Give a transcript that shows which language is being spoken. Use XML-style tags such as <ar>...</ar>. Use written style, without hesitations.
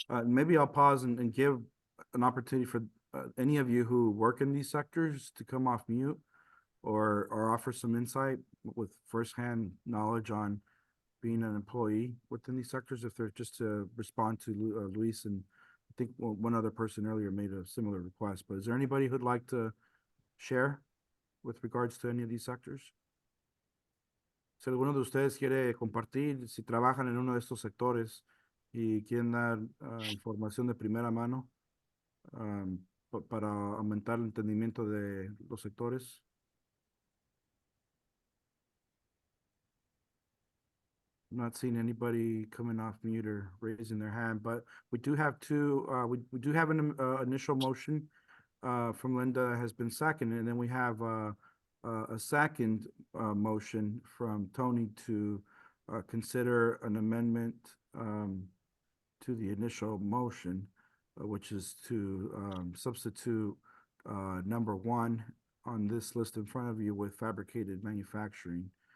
<en>Maybe I'll pause and give an opportunity for any of you who work in these sectors to come off mute or offer some insight with firsthand knowledge on being an employee within these sectors, if they're just to respond to Luis, and I think one other person earlier made a similar request, but is there anybody who'd like to share with regards to any of these sectors?</en> <es>Si alguno de ustedes quiere compartir, si trabajan en uno de estos sectores y quieren dar información de primera mano para aumentar el entendimiento de los sectores.</es> <en>I'm not seeing anybody coming off mute or raising their hand, but we do have we do have an initial motion from Linda has been seconded, and then we have a second motion from Tony to consider an amendment to the initial motion, which is to substitute number 1 on this list in front of you with fabricated manufacturing.</en>